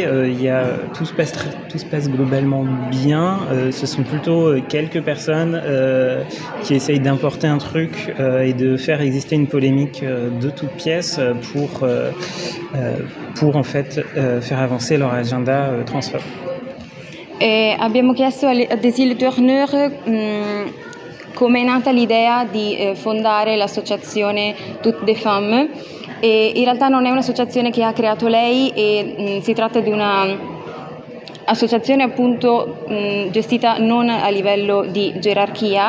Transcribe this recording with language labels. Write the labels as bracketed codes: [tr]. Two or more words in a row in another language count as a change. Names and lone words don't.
[fr] Tout se passe globalement bien. Ce sont plutôt quelques personnes qui essayent d'importer un truc et de faire exister une polémique de toutes pièces pour en fait faire avancer leur agenda transphobe. [it] Abbiamo chiesto a Cécile Tourneur come è nata l'idea di fondare l'associazione Toutes des Femmes, e in realtà non è un'associazione che ha creato lei, e si tratta di una associazione appunto gestita non a livello di gerarchia.